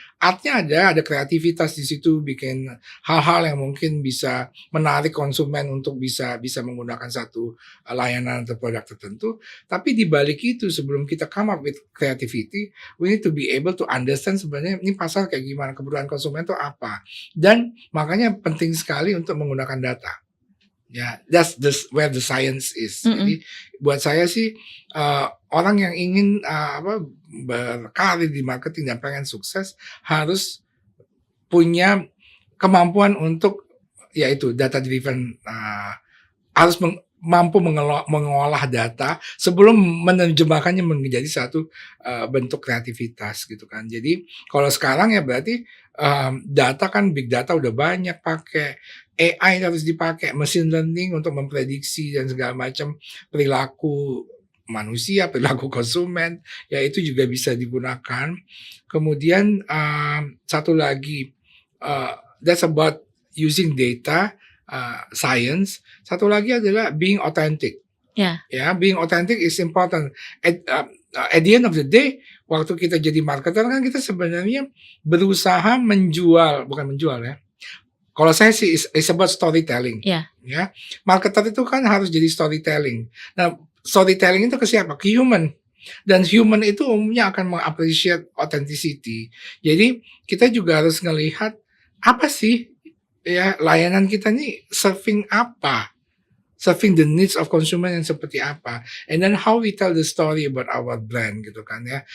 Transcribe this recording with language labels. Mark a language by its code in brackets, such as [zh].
[id] artnya ada kreativitas di situ, bikin hal-hal yang mungkin bisa menarik konsumen untuk bisa bisa menggunakan satu layanan atau produk tertentu. Tapi di balik itu sebelum kita [en] come up with creativity, we need to be able to understand [id] sebenarnya ini pasar kayak gimana, kebutuhan konsumen itu apa. Dan makanya penting sekali untuk menggunakan data. [en] Ya, that's where the science is. [id] Jadi buat saya sih orang yang ingin berkarir di marketing dan pengen sukses harus punya kemampuan untuk yaitu data driven, harus mampu mengolah data sebelum menerjemahkannya menjadi satu bentuk kreativitas gitu kan. Jadi kalau sekarang ya berarti data kan big data udah banyak pakai, AI harus dipakai, machine learning untuk memprediksi dan segala macam perilaku manusia, perilaku konsumen, ya itu juga bisa digunakan. Kemudian satu lagi, [en] that's about using data, science. [id] Satu lagi adalah [en] being authentic. [id] Ya. Ya, [en] being authentic is important. At the end of the day, [id] waktu kita jadi marketer kan kita sebenarnya berusaha bukan menjual ya. Kalau saya sih [en] is about storytelling. [id] Ya. Ya, marketer itu kan harus jadi storytelling. Nah, storytelling itu ke siapa? Ke human. Dan human itu umumnya akan mengappreciate authenticity. Jadi kita juga harus ngelihat apa sih ya layanan kita nih serving apa, [en] serving the needs of consumer [id] yang seperti apa, [en] and then how we tell the story about our brand [id] gitu kan ya.